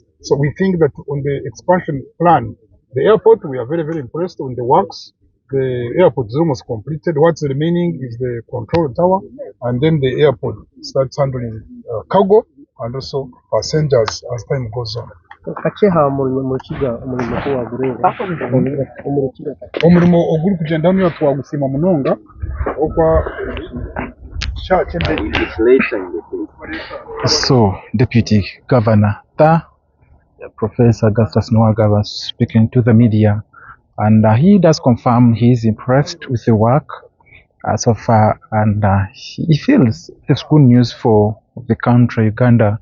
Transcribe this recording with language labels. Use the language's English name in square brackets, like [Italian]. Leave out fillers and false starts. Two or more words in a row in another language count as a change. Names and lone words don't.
[English] So we think that on the expansion plan, the airport, we are very, very impressed on the works. The airport is almost completed. What's remaining is the control tower, and then the airport starts handling cargo and also passengers as time goes on. [Nyankole] Omulimo oguli kugenda niyo twagusima munonga okwa [English] So, Deputy Governor Professor Augustus Nwaga was speaking to the media, and he does confirm he is impressed with the work so far, and he feels it's good news for the country, Uganda.